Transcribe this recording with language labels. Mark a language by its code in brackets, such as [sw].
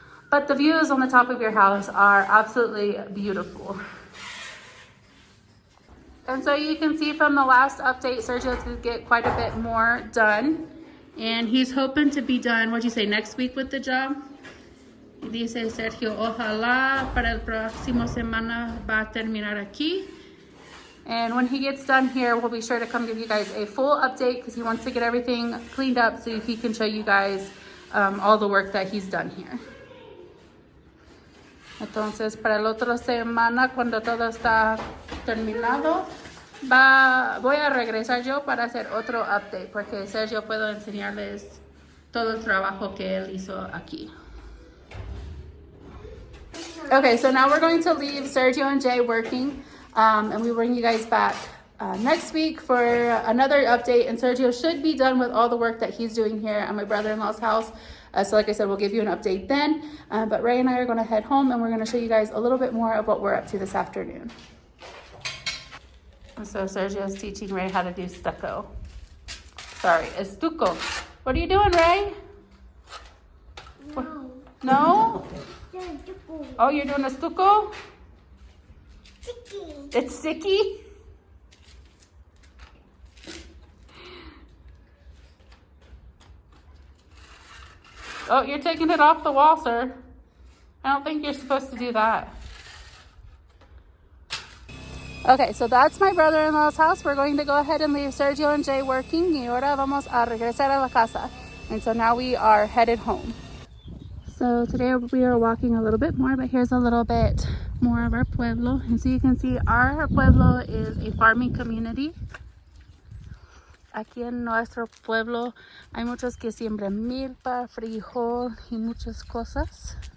[en] But the views on the top of your house are absolutely beautiful. And so you can see from the last update, Sergio did get quite a bit more done. And he's hoping to be done, what'd you say, next week with the job? [es] Dice Sergio, ojalá para el próximo semana va a terminar aquí. [en] And when he gets done here, we'll be sure to come give you guys a full update because he wants to get everything cleaned up so he can show you guys all the work that he's done here. [es] Entonces, para la otra semana, cuando todo está terminado, voy a regresar yo para hacer otro update, porque Sergio puedo enseñarles todo el trabajo que él hizo aquí. [en] Okay, so now we're going to leave Sergio and J working, and we bring you guys back next week for another update, and Sergio should be done with all the work that he's doing here at my brother-in-law's house. So like I said, we'll give you an update then. But Ray and I are going to head home and we're going to show you guys a little bit more of what we're up to this afternoon. And so Sergio's teaching Ray how to do stucco. Sorry, stucco. What are you doing, Ray? No. No? Oh, you're doing a stucco? Sticky. It's sticky? Oh, you're taking it off the wall, sir. I don't think you're supposed to do that. Okay, so that's my brother-in-law's house. We're going to go ahead and leave Sergio and Jay working. [es] Y ahora vamos a regresar a la casa. [en] And so now we are headed home. So today we are walking a little bit more, but here's a little bit more of our pueblo. And so you can see our pueblo is a farming community. [es] Aquí en nuestro pueblo hay muchos que siembran milpa, frijol y muchas cosas.